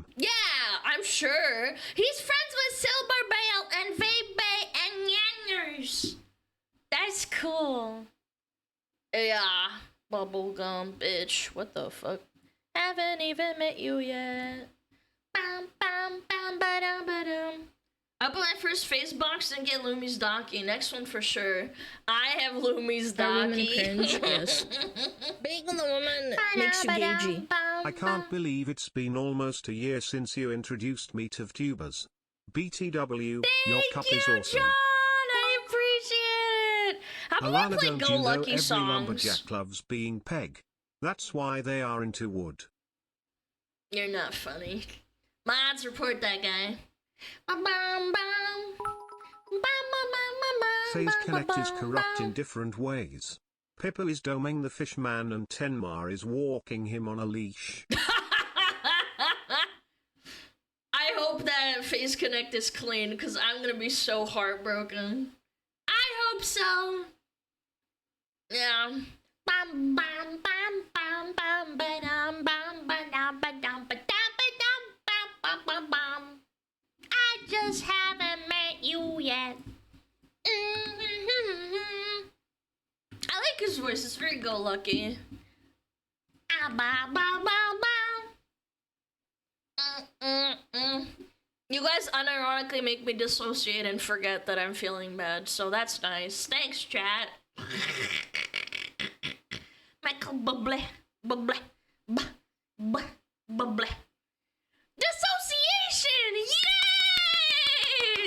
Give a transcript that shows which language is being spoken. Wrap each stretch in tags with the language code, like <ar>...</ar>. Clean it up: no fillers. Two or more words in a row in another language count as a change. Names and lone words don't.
<en>Yeah, I'm sure. He's friends with Silverbale and Vape and Yangers. That's cool. Yeah, bubblegum bitch. What the fuck? Haven't even met you yet. Bam, bam, bam, ba-dum, ba-dum. Up on my first face box and get Lumi's Donkey. Next one for sure. I have Lumi's Are women Donkey. cringe? Yes. Being on the woman makes you gagey. I can't believe it's been almost a year since you introduced me to VTubers. BTW, your cup Thank is you, awesome. John. I appreciate it. How about Alana, play don't Go you know Lucky every songs? lumberjack loves being peg? That's why they are into wood. You're not funny. Mods, report that guy. Bum, bum, bum. Bum, bum, bum, bum, Phase bum, Connect bum, is corrupt in bum. different ways. Pippa is doming the fishman and Tenma is walking him on a leash. I hope that Phase Connect is clean, because I'm gonna be so heartbroken. I hope so. Yeah. Bum, bum, bum, bum, bum, ba-dum, bum, ba-dum, ba-dum, ba-dum, ba-dum, bum, bum, bum, bum. I just haven't met you yet. I like his voice. It's very go-lucky. Ah, ba, ba, ba, ba. You guys unironically make me dissociate and forget that I'm feeling bad, so that's nice. Thanks, chat. Michael Bublé, Bublé, Bublé. Dissociation! Yay!</en>